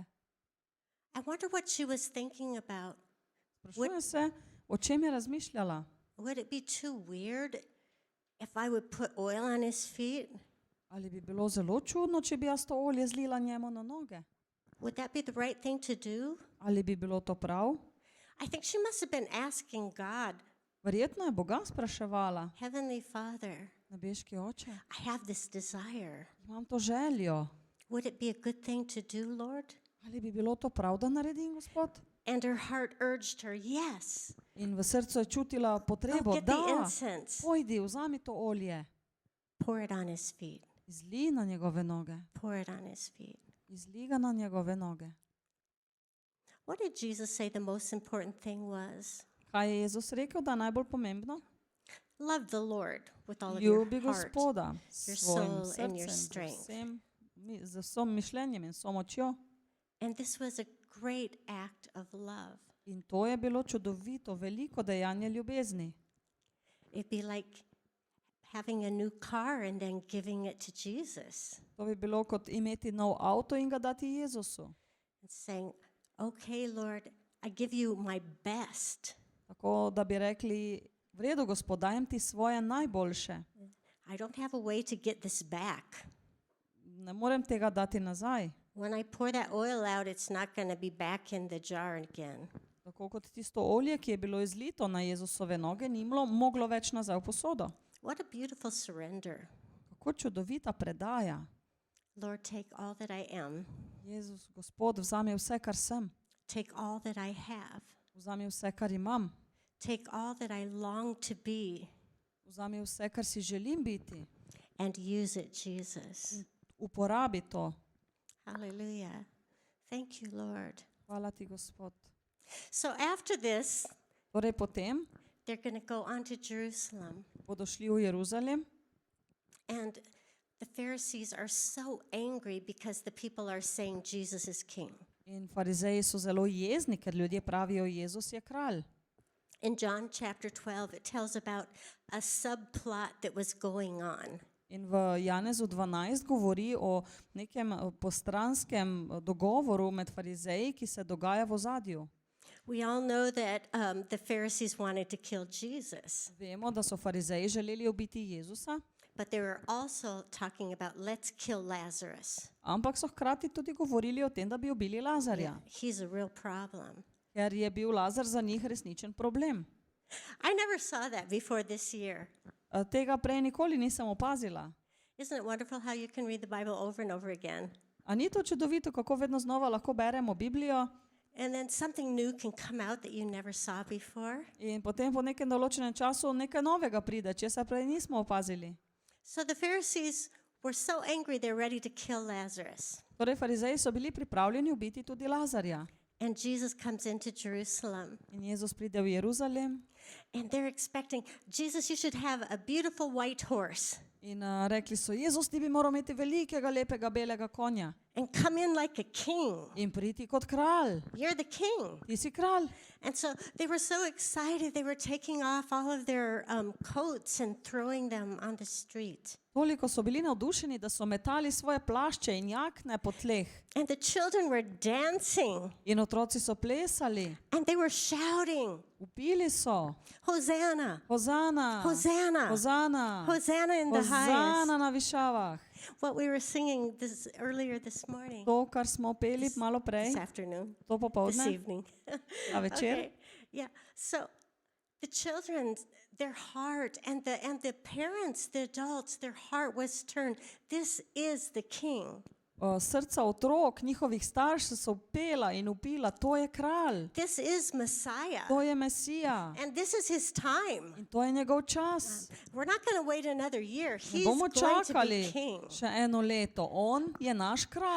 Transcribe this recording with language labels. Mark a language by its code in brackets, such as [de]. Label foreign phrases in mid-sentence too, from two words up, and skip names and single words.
[en] I wonder what she was thinking about. [sl] Sprašujem se, o čem je razmišljala. [en] Would it be too weird if I would put oil on his feet? [sl] Ali bi bilo zelo čudno, če bi jaz to olje zlila njemu na noge? [en] Would that be the right thing to do? [sl] Ali bi bilo to prav? [en] I think she must have been asking God, [sl] Verjetno je Boga spraševala, [en] Heavenly Father, [sl] nebeški oče, [en] I have this desire. [sl] imam to željo. [en] Would it be a good thing to do, Lord? [sl] Ali bi bilo to prav, da naredim, Gospod? [en] And her heart urged her, yes, [sl] In v srcu je čutila [en] go [sl] potrebo, [en] get the [sl] da, [en] incense. [sl] pojdi, vzami to olje, [en] Pour it on his feet. [sl] izli na njegove noge, [en] Pour it on his feet. [sl] izli ga na njegove noge. [en] What did Jesus say the most important thing was? [sl] Kaj je Jezus rekel, da je najbolj pomembno? [en] Love the Lord with all of your [sl] Ljubi [en] heart. [sl] Gospoda s [en] your [sl] svojim [en] soul and your [sl] srcem, [en] strength. [sl] z vsem mišljenjem in vso močjo. [en] And this was a great act of love. [sl] In to je bilo čudovito, veliko dejanje ljubezni. [en] It'd be like having a new car and then giving it to Jesus [sl] To bi bilo kot imeti nov avto in ga dati Jezusu. [en] and saying, okay, Lord, I give you my best. [sl] Tako da bi rekli, v redu, Gospod, dajem ti svoje najboljše. [en] I don't have a way to get this back. [sl] Ne morem tega dati nazaj. [en] When I pour that oil out, it's not going to be back in the jar again. [sl] Tako kot tisto olje, ki je bilo izlito na Jezusove noge, ni moglo več nazaj v posodo. [en] What a beautiful surrender. [sl] Kako čudovita predaja. [en] Lord, take all that I am. [sl] Jezus, Gospod, vzami vse, kar sem. [en] Take all that I have. [sl] Vzami vse, kar imam. [en] Take all that I long to be [sl] Vzami vse, kar si želim biti. [en] and use it, Jesus. [sl] Uporabi to. [en] Hallelujah. Thank you, Lord. [sl] Hvala ti, Gospod. [en] So after this, [sl] Torej potem [en] they're going to go on to Jerusalem. [sl] bodo šli v Jeruzalem [en] And the Pharisees are so angry because the people are saying Jesus is king. [sl] in farizeji so zelo jezni, ker ljudje pravijo, Jezus je kralj. [en] In John chapter 12, it tells about a subplot that was going on. [sl] In v Janezu 12 govori o nekem postranskem dogovoru med farizeji, ki se dogaja v ozadju. [en] We all know that the Pharisees wanted to kill Jesus, [sl] Vemo, da so farizeji želeli ubiti Jezusa, [en] but they were also talking about let's kill Lazarus. [sl] Ampak so hkrati tudi govorili o tem, da bi ubili Lazarja, [en] He's a real problem. [sl] ker je bil Lazar za njih resničen problem. [en] I never saw that before this year. [sl] Tega prej nikoli nisem opazila. [en] Isn't it wonderful how you can read the Bible over and over again? [sl] A ni to čudovito, kako vedno znova lahko beremo Biblijo [en] And then something new can come out that you never saw before. [sl] in potem po nekem določenem času nekaj novega pride, česar prej nismo opazili. [en] So the Pharisees were so angry they're ready to kill Lazarus. [sl] Torej, farizeji so bili pripravljeni ubiti tudi Lazarja. [en] And Jesus comes into Jerusalem. [sl] In Jezus pride v Jeruzalem [en] And they're expecting, Jesus, you should have a beautiful white horse [sl] in rekli so, Jezus, ti bi moral imeti velikega, lepega, belega konja [en] and come in like a king. [sl] in priti kot kralj. [en] You're the king. [sl] Ti si kralj. [en] And so they were so excited, they were taking off all of their coats and throwing them on the street. [sl] Toliko so bili navdušeni, da so metali svoje plašče in jakne po tleh. [en] And the children were dancing [sl] In otroci so plesali, [en] and they were shouting, [sl] upili so, [en] Hosanna, [sl] Hozana, [en] Hosanna, [sl] Hozana, [en] Hosanna in the highest. [sl] Hozana na višavah. [en] What we were singing earlier this morning, [sl] To, kar smo peli malo prej, [en] this afternoon, [sl] to [en] this [sl] popoldne, [en] evening. [sl] a večer. [en] Okay, yeah. So the children, their heart, and the parents, the adults, their heart was turned. This is the king. [sl] Srca otrok, njihovih staršev so pela in upila, to je kralj, [en] This is Messiah. [sl] to je Mesija [en] And this is his time. [sl] in to je njegov čas. [en] We're not going to wait another year. [sl] Ne [en] He's [sl] bomo [en] going to [sl] čakali [en] be king. [sl] še eno leto. On je naš kralj.